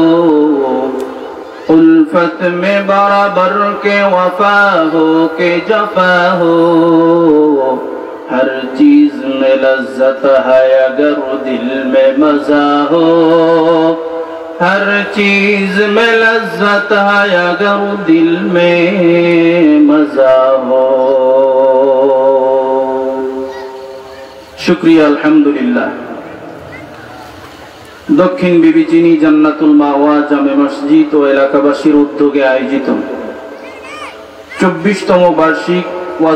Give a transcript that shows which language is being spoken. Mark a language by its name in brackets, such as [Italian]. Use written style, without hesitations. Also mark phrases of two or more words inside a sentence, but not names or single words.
[Urdu] الفت میں برابر کے وفا ہو کے جفا ہو ہر چیز میں لذت ہے اگر دل میں مزہ ہو ہر چیز میں لذت ہے اگر دل میں مزہ ہو [Bangla] শুকরিয়া আলহামদুলিল্লাহ দক্ষিণ বিবিচিনি জান্নাতুল মাওয়া জামে মসজিদ ও এলাকাবাসীর উদ্যোগে আয়োজিত 24তম বার্ষিক ওয়াজ